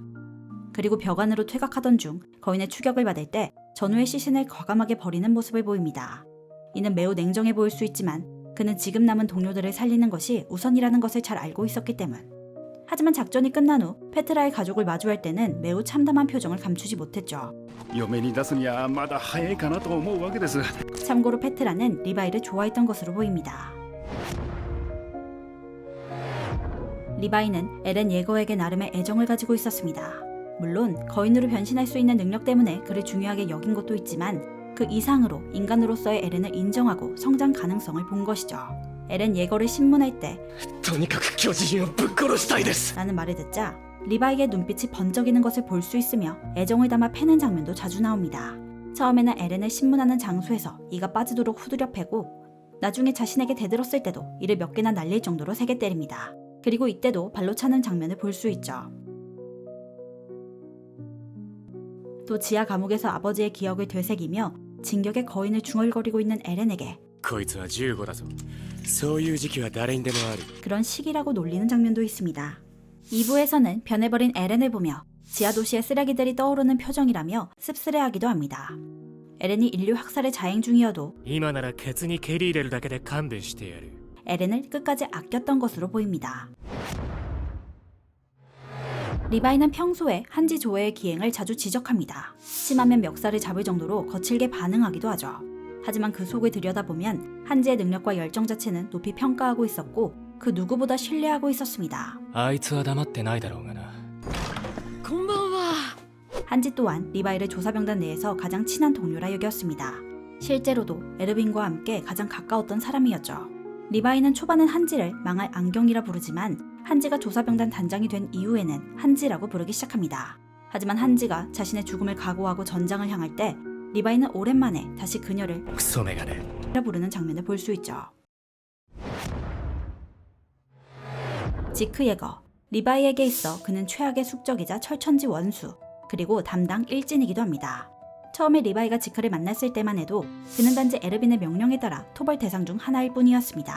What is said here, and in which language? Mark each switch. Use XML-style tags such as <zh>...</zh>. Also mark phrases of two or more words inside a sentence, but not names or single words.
<ko>그리고 벽안으로 퇴각하던 중 거인의 추격을 받을 때 전우의 시신을 과감하게 버리는 모습을 보입니다. 이는 매우 냉정해 보일 수 있지만 그는 지금 남은 동료들을 살리는 것이 우선이라는 것을 잘 알고 있었기 때문. 하지만 작전이 끝난 후 페트라의 가족을 마주할 때는 매우 참담한 표정을 감추지 못했죠.</ko> <ja>嫁に出すにはまだ早いかなと思うわけです。</ja> <ko>참고로 페트라는 리바이를 좋아했던 것으로 보입니다. 리바이는 에렌 예거에게 나름의 애정을 가지고 있었습니다. 물론 거인으로 변신할 수 있는 능력 때문에 그를 중요하게 여긴 것도 있지만 그 이상으로 인간으로서의 에렌을 인정하고 성장 가능성을 본 것이죠. 에렌 예거를 신문할 때</ko> <ja>とにかく巨人をぶっ殺したいです。</ja> <ko>라는 말을 듣자 리바이의 눈빛이 번쩍이는 것을 볼 수 있으며 애정을 담아 패는 장면도 자주 나옵니다. 처음에는 에렌을 신문하는 장소에서 이가 빠지도록 후드려 패고 나중에 자신에게 대들었을 때도 이를 몇 개나 날릴 정도로 세게 때립니다. 그리고 이때도 발로 차는 장면을 볼 수 있죠. 또 지하 감옥에서 아버지의 기억을 되새기며 진격의 거인을 중얼거리고 있는 에렌에게</ko> <ja>こいつは15だぞ。そういう時期は誰にでもある。</ja> <ko>그런 시기라고 놀리는 장면도 있습니다. 2부에서는 변해버린 에렌을 보며 지하 도시의 쓰레기들이 떠오르는 표정이라며 씁쓸해하기도 합니다. 에렌이 인류 학살을 자행 중이어도</ko> <ja>今ならケツに蹴り入れるだけで勘弁してやる。</ja> <ko>에렌을 끝까지 아꼈던 것으로 보입니다. 리바이는 평소에 한지 조회의 기행을 자주 지적합니다. 심하면 멱살을 잡을 정도로 거칠게 반응하기도 하죠. 하지만 그 속을 들여다보면 한지의 능력과 열정 자체는 높이 평가하고 있었고 그 누구보다 신뢰하고 있었습니다.</ko> <ja>あいつは黙ってないだろうがな。こんばんは。</ja> <ko>한지 또한 리바이를 조사병단 내에서 가장 친한 동료라 여겼습니다. 실제로도 에르빈과 함께 가장 가까웠던 사람이었죠. 리바이는 초반엔 한지를 망할 안경이라 부르지만 한지가 조사병단 단장이 된 이후에는 한지라고 부르기 시작합니다. 하지만 한지가 자신의 죽음을 각오하고 전장을 향할 때 리바이는 오랜만에 다시 그녀를</ko> <ja>クソメガネ</ja> <ko>라 부르는 장면을 볼 수 있죠. 지크 예거, 리바이에게 있어 그는 최악의 숙적이자 철천지 원수, 그리고 담당 일진이기도 합니다. 처음에 리바이가 지크를 만났을 때만 해도 그는 단지 에르빈의 명령에 따라 토벌 대상 중 하나일 뿐이었습니다.</ko>